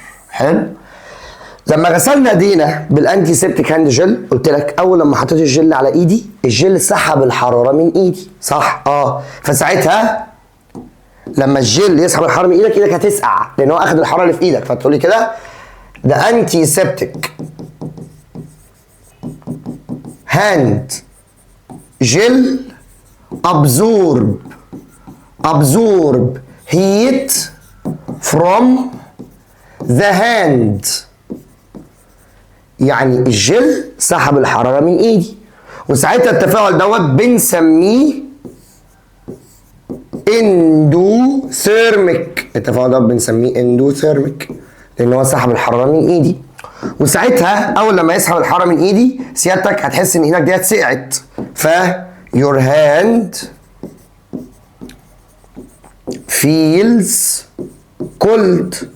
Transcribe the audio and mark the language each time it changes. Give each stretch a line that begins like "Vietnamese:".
Arabic: حلو. لما غسلنا ايدينا بالانتي سيبتيك هاند جل قلت لك اول لما حطيت الجل على ايدي الجل سحب الحراره من ايدي، صح؟ فساعتها لما الجل يسحب الحراره من ايدك هتسقع لان هو اخد الحراره اللي في ايدك، فتقول لي كده ده انتي سيبتيك هاند جل absorb
English: absorb heat from the hand.
Arabic: يعني الجل سحب الحرارة من ايدي، وساعتها التفاعل دوت بنسميه اندوثيرميك. التفاعل دوت بنسميه اندوثيرميك لان هو سحب الحرارة من ايدي. وساعتها اول لما يسحب الحرارة من ايدي سيادتك هتحس ان ايدك ديت سقعت، ف
English: your hand feels cold.